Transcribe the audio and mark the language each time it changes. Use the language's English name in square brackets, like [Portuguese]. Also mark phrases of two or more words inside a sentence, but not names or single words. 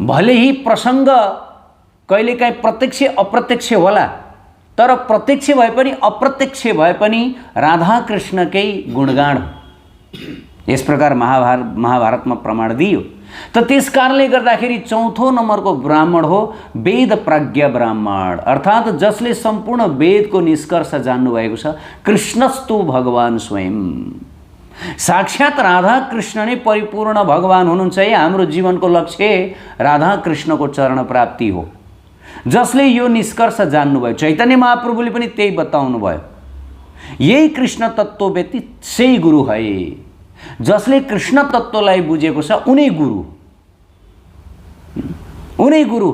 [Hindi] भले ही [Nepali] प्रसङ्ग कहिलेकाहीँ प्रत्यक्ष अप्रत्यक्ष होला, तर प्रत्यक्ष भए पनि अप्रत्यक्ष भए पनि राधा कृष्णकै गुणगान हो। यस प्रकार महाभारतमा प्रमाण दियो। त त्यस कारणले गर्दाखेरि चौथो नम्बरको ब्राह्मण हो वेद प्रज्ञा ब्राह्मण, अर्थात् जसले सम्पूर्ण वेदको निष्कर्ष जान्नुभएको छ। [Sanskrit] कृष्णस्तु भगवान स्वयं, [Nepali] साक्षात् राधा कृष्ण नै परिपूर्ण भगवान हुनुहुन्छ। हाम्रो जीवनको लक्ष्य राधा कृष्णको चरण प्राप्ति हो। जसले यो निष्कर्ष जान्नुभयो, चैतन्य महाप्रभुले पनि त्यही बताउनु भयो, यही कृष्ण तत्त्व व्यतीत सही गुरु है। जसले कृष्ण तत्त्वलाई बुझेको छ उनै गुरु हो।